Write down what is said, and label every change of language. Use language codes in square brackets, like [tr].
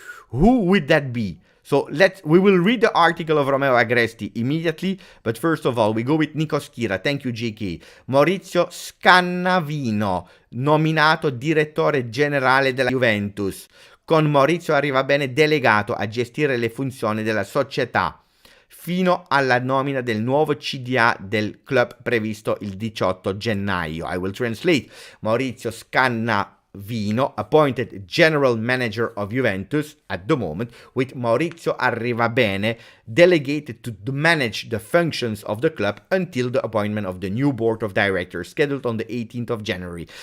[en] Who would that be? So we will read the article of Romeo Agresti immediately, but first of all, we go with Nico Schira, thank you JK. [it] Maurizio Scannavino, nominato direttore generale della Juventus, con Maurizio Arrivabene delegato a gestire le funzioni della società, fino alla nomina del nuovo CDA del club previsto il 18 gennaio. [en] I will translate. Maurizio Scannavino, appointed general manager of Juventus at the moment, with Maurizio Arrivabene delegated to manage the functions of the club until the appointment of the new board of directors, scheduled on the 18th of January.